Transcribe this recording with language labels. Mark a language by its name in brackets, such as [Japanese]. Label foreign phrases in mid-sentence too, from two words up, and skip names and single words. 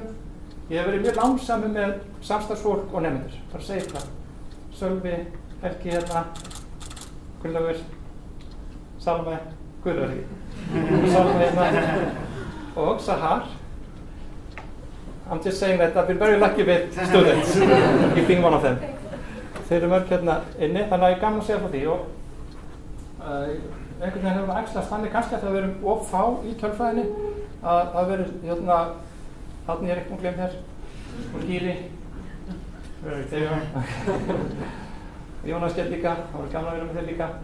[Icelandic] Ég hef verið mjög lánsamur með samstarfsfólk og nemendur, bara að segja eitthvað. Sölvi, Helgi Gunnlaugur, Salme, Guðlaugur Salme og Sahar. [English] I'm just saying that I've been very lucky with students, you being one of them. [Icelandic] Þeir eru mörg inni, þannig að ég gaman að segja frá því og einhvern veginn hefur æxlast þannig kannski að það verið of fá í tölfræðinni að það verið þarna ég ekki glemt hér og Gíri Jónas Gjell líka, það var gaman að vera með þeir líka.